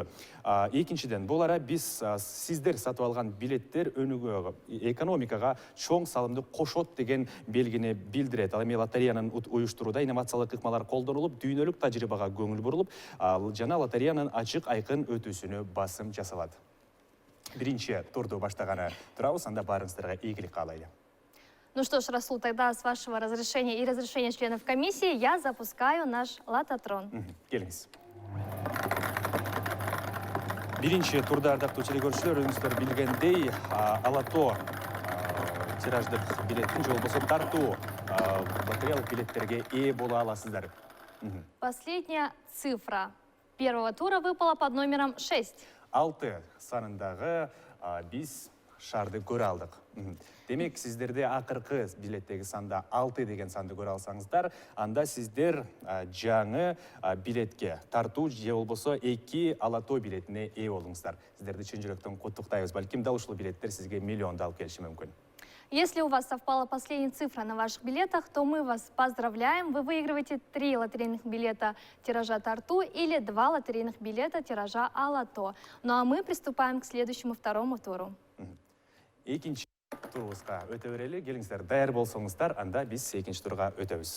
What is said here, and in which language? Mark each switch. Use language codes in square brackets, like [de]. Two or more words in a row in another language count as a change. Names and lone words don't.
[ky] Экинчиден, бул ара биз сиздер сатып алган билеттер өнүгүүгө, экономикага чоң салымды кошот деген белгини билдирет. Ал эми лотереянын уюштурууда инновациялык ыкмалар колдонулуп, дүйнөлүк тажрыйбага көңүл бурулуп, жана лотереянын ачык айкын өтүүсүнө басым жасалат. Биринчи турду баштаганы турабыз, анда баарыңыздарга ийгилик каалайлы. [ru] Ну что ж, Расул, тогда с вашего разрешения и разрешения членов комиссии я запускаю наш лототрон. [ky] Келиңиз. Биринчи турда, ардактуу телегөрүүчүлөр, өзүңүздөр билгендей, алато тираждык билеттин же болбосо тартуу лотереялык билеттерге ээ боло аласыздар. [ru] Последняя цифра первого тура выпала под номером 6. [ky] 6 санындагы биз шарды көрө алдык. Демек, сиздерде акыркы билеттеги санда 6 деген санды көрө алсаңыздар, анда сиздер жаңы билетке тартуу же болбосо 2 алато билетине ээ болуңуздар. Сиздерди чын жүрөктөн куттуктайбыз. Балким дал ушул билеттер сизге миллионду алып келиши мүмкүн. [ru] Если у вас совпала последняя цифра на ваших билетах, то мы вас поздравляем. Вы выигрываете 3 лотерейных билета тиража Тарту или 2 лотерейных билета тиража Алато. Ну а мы приступаем к следующему второму туру. [ky] Экинчи турубузга өтө берели. Келиңиздер, даяр болсоңуздар, анда биз экинчи турга өтөбүз.